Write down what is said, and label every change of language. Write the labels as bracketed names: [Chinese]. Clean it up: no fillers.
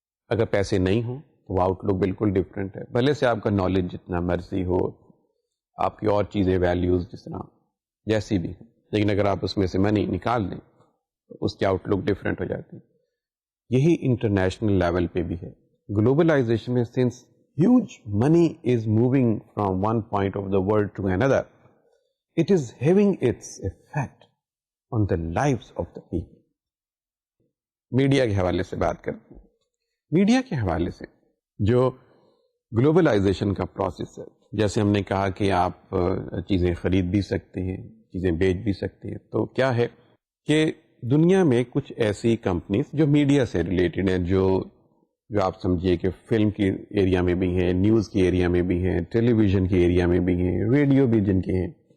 [Urdu] اگر پیسے نہیں ہوں تو وہ آؤٹ لک بالکل ڈفرینٹ ہے. بھلے سے آپ کا نالج جتنا مرضی ہو, آپ کی اور چیزیں ویلیوز جس طرح جیسی بھی ہوں, لیکن اگر آپ اس میں سے منی نکال دیں تو اس کی آؤٹ لک ڈفرینٹ ہو جاتی ہے. یہی انٹرنیشنل لیول پہ بھی ہے. گلوبلائزیشن میں [English] Since huge money is moving from one point of the world to another, it is having its effect on the lives of the people. [Urdu] Media کے حوالے سے بات کرتے ہیں. میڈیا کے حوالے سے جو گلوبلائزیشن کا پروسیس ہے, جیسے ہم نے کہا کہ آپ چیزیں خرید بھی سکتے ہیں, چیزیں بیچ بھی سکتے ہیں, تو کیا ہے کہ دنیا میں کچھ ایسی کمپنیز جو میڈیا سے ریلیٹڈ ہیں, جو آپ سمجھیے کہ فلم کی ایریا میں بھی ہیں, نیوز کی ایریا میں بھی ہیں, ٹیلی ویژن کی ایریا میں بھی ہیں, ریڈیو بھی جن کے ہیں.